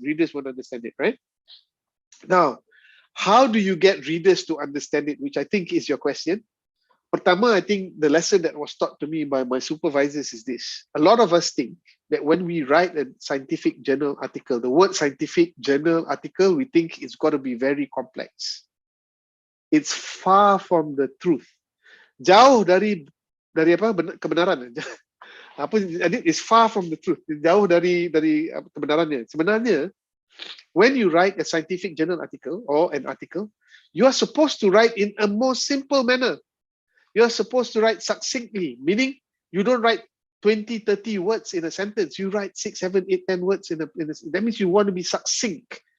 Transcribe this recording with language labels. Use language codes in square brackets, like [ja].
[en] Readers won't understand it, right? Now, how do you get readers to understand it, which I think is your question? Pertama, I think the lesson that was taught to me by my supervisors is this. A lot of us think that when we write a scientific journal article, the word scientific journal article, we think it's got to be very complex. It's far from the truth. [ms] Jauh dari apa kebenaran. [en] It's far from the truth. [ms] Jauh dari kebenarannya. [en] Sebenarnya, when you write a scientific journal article or an article, you are supposed to write in a more simple manner. You are supposed to write succinctly, meaning you don't write 20, 30 words in a sentence. You write 6, 7, 8, 10 words in a that means you want to be succinct.